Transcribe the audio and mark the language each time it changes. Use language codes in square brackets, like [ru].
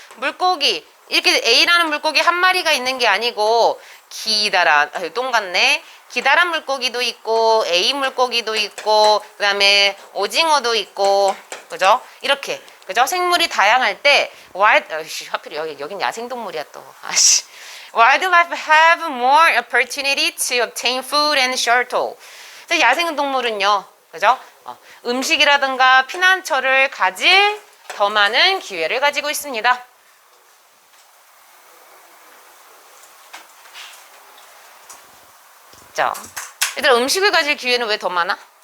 [ko] 물고기 이렇게 A라는 물고기 한 마리가 있는 게 아니고 기다란 똥 같네. 기다란 물고기도 있고 A 물고기도 있고 그 다음에 오징어도 있고 그죠? 이렇게 그죠? 생물이 다양할 때 하필 여긴 야생동물이야 또. [en] Wildlife have more opportunity to obtain food and shelter. [ko] 야생동물은요, 그죠? 음식이라든가 피난처를 가질 더 많은 기회를 가지고 있습니다. 자, 얘들아 음식을 가질 기회는 왜 더 많아?